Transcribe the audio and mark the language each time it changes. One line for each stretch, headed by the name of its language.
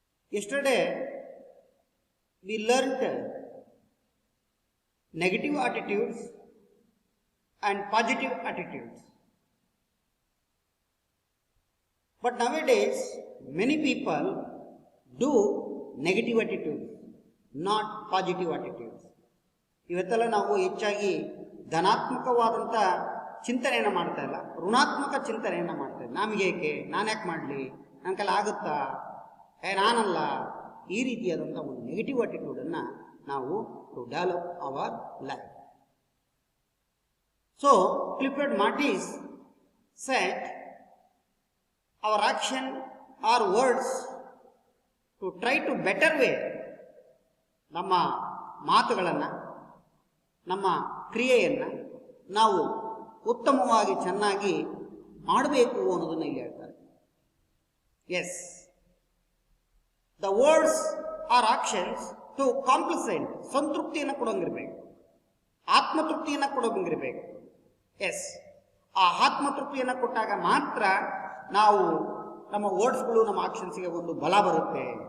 English: Yesterday, we learnt negative attitudes and positive attitudes. But nowadays, many people do negative attitudes, not positive attitudes.
Kannada: ಇವತ್ತೆಲ್ಲ ನಾವು ಹೆಚ್ಚಾಗಿ ಧನಾತ್ಮಕವಾದಂಥ ಚಿಂತನೆಯನ್ನು ಮಾಡ್ತಾ ಇಲ್ಲ, ಋಣಾತ್ಮಕ ಚಿಂತನೆಯನ್ನು ಮಾಡ್ತಾ ಇಲ್ಲ. ನಮಗೇಕೆ, ನಾನು ಯಾಕೆ ಮಾಡಲಿ, ನನ್ನ ಕೈಲಿ ಆಗುತ್ತಾ, ನಾನಲ್ಲ, ಈ ರೀತಿಯಾದಂಥ ಒಂದು ನೆಗೆಟಿವ್ ಅಟಿಟ್ಯೂಡನ್ನು ನಾವು
English: To develop our life. So, Clifford Mortis said, our action or words to try to better way,
Kannada: ನಮ್ಮ ಮಾತುಗಳನ್ನು, ನಮ್ಮ ಕ್ರಿಯೆಯನ್ನು ನಾವು ಉತ್ತಮವಾಗಿ ಚೆನ್ನಾಗಿ ಮಾಡಬೇಕು ಅನ್ನೋದನ್ನು ಇಲ್ಲಿ ಹೇಳ್ತಾರೆ.
English: yes, the words are actions to complacent,
Kannada: ಸಂತೃಪ್ತಿಯನ್ನು ಕೊಡೋಂಗಿರ್ಬೇಕು, ಆತ್ಮತೃಪ್ತಿಯನ್ನು ಕೊಡೋಂಗಿರ್ಬೇಕು. S, ಆ ಆತ್ಮತೃಪ್ತಿಯನ್ನು ಕೊಟ್ಟಾಗ ಮಾತ್ರ ನಾವು ನಮ್ಮ ವರ್ಡ್ಸ್ಗಳು, ನಮ್ಮ ಆಕ್ಷನ್ಸ್ಗೆ ಒಂದು ಬಲ ಬರುತ್ತೆ.